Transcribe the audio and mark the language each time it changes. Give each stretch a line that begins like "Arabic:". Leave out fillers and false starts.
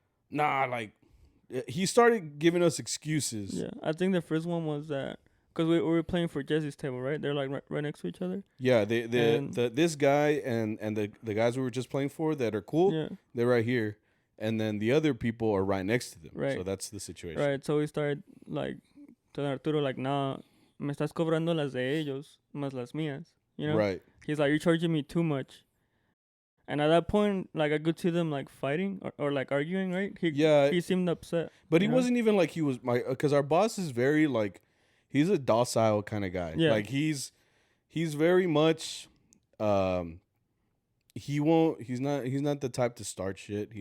English: Nah, like, he started giving us excuses. Yeah, I think the first one was that, because we were playing for Jesse's table, right? They're like right next to each other. Yeah, this guy and the guys we were just playing for that are cool, they're right here. And then the other people are right next to them. Right. So that's the situation. Right, so we started, like, telling Arturo, like, nah,
Spanish: me estás cobrando las de ellos, más las mías.
English: You know? Right. He's like, you're charging me too much. And at that point, like, I could see them, like, fighting or like, arguing, right? He seemed upset. But he wasn't even, like, he was because our boss is very, like, he's a docile kind of guy. Yeah. Like, he's very much, he's not the type to start shit.